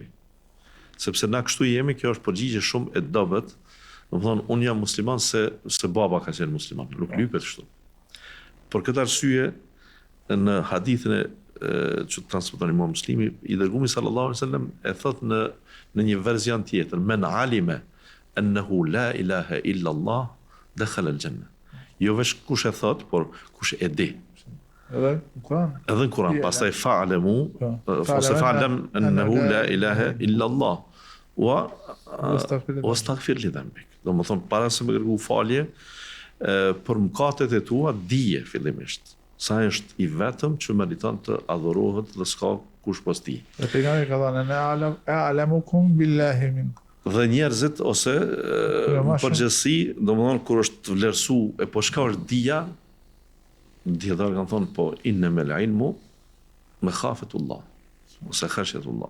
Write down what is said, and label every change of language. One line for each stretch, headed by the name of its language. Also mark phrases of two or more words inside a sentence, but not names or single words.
Albanian: Sepse na kështu jemi, kjo është përgjigje shumë e dobët. Domethënë unë jam musliman se baba ka qenë musliman, nuk lypet kështu. Për këtë arsye në hadithin që transmeton Imam Muslimi, i dërguari
Arabic: صلى الله عليه وسلم
Albanian: e thot në një version tjetër,
Arabic: من علم أنه لا إله إلا الله دخل الجنة.
Albanian: Jo veç kush e thot, por kush e di. Edhe në Kur'an. Edhe në Kur'an, pastaj
Arabic: fa'lamu, ose فاعلم أنه لا إله إلا الله. واستغفر لذنبك.
Albanian: Domethënë para se më kërku falje për mëkatet e tua, dije fillimisht. Sa është i vetëm që meriton të adhurohet dhe s'ka kush pas tij. Dhe pejgamberi ka thënë
Arabic: أعلمكم بالله منكم.
Albanian: Dhe njerëzit ose përgjithësi, domethënë kur është vlerësu e po çka është dija, dietar kanë thonë po
Arabic: إنما العلم مخافة الله
Albanian: ose khashyatullah.